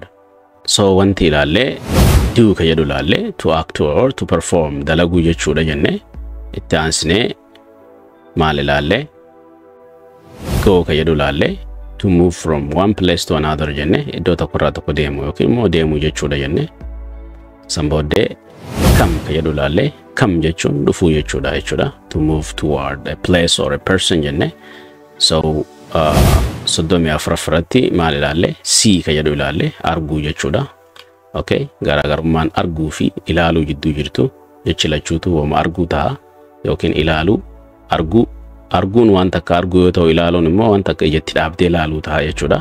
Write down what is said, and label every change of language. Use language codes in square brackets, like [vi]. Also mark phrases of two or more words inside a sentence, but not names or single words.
[om] So wanti ilaallee do ka jedhu ilaallee [en] to act or to perform [om] dalaguu jechuudha jennee itti aansinee maal ilaallee go ka jedhu ilaallee [en] to move from one place to another [om] jennee iddoo tokkorraa tokko deemu yookiin immoo deemuu jechuudha jennee san booddee come ka jedhu ilaallee come jechuun dhufuu jechuudha [en] to move toward a place or a person [om] jennee so soddomii afuraffaratti maal ilaallee see ka jedhu ilaallee arguu jechuudha. Okay, garaagarummaan arguu fi ilaaluu jidduu jirtu jechi lachuutu wama arguu ta'a yookiin ilaaluu arguun waan takka arguu yoo ta'u ilaaluun immoo waan takka ijatti dhaabdee ilaaluu ta'a jechuudha.